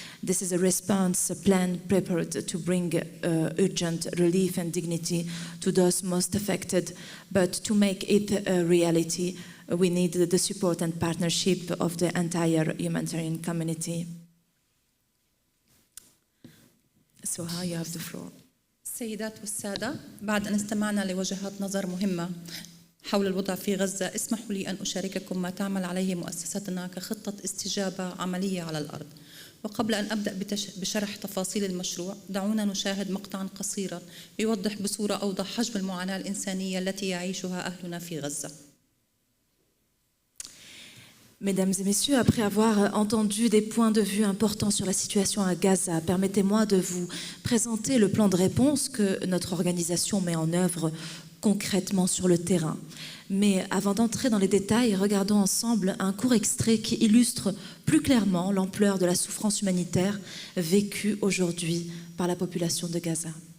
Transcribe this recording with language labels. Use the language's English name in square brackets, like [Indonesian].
[English] This is a response plan prepared to bring urgent relief and dignity to those most affected, but to make it a reality, we need the support and partnership of the entire humanitarian community. So how you have the floor. [Arabic] السيدات والسادة، بعد أن استمعنا لوجهات نظر مهمة حول الوضع في غزة، اسمحوا لي أن أشارككم ما تعمل عليه مؤسستنا كخطة استجابة عملية على الأرض. وقبل أن أبدأ بشرح تفاصيل المشروع، دعونا نشاهد مقطعاً قصيراً يوضح بصورة أوضح حجم المعاناة الإنسانية التي يعيشها أهلنا في غزة. [French] Mesdames et messieurs, après avoir entendu des points de vue importants sur la situation à Gaza, permettez-moi de vous présenter le plan de réponse que notre organisation met en œuvre concrètement sur le terrain. Mais avant d'entrer dans les détails, regardons ensemble un court extrait qui illustre plus clairement l'ampleur de la souffrance humanitaire vécue aujourd'hui par la population de Gaza.